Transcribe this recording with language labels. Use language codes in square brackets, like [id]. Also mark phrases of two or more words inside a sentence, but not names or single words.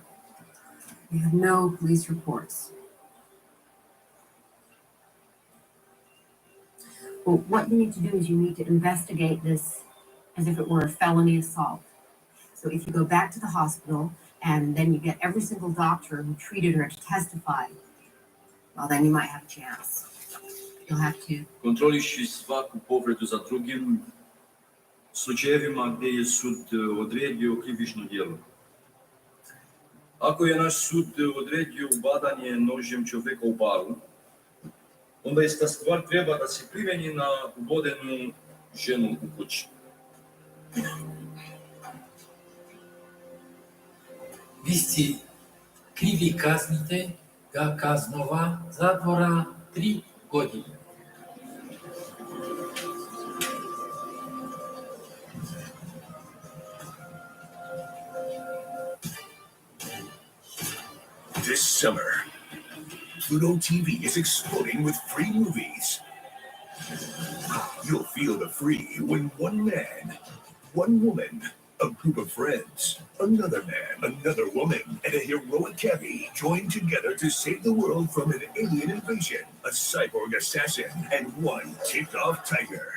[en] We have no police reports. Well, what you need to do is you need to investigate this as if it were a felony assault. So if you go back to the hospital and then you get every single doctor who treated her to testify, well, then you might have a chance. You'll have to. [bs] Kontroliši svaku povredu za drugim slučajevima gdje je sud odredio krivično djelo. Ako je naš sud odredio ubadanje nožem čovjeka u baru, onda ista stvar treba da se primjeni na ubodenu ženu u kući. Vi ste krivi kaznite ga kaznova zatvora 3 godine. [en] This summer, Pluto TV is exploding with free movies. You'll feel the free when one man, one woman, a group of friends, another man, another woman, and a heroic cabbie join together to save the world from an alien invasion, a cyborg assassin, and one ticked-off tiger.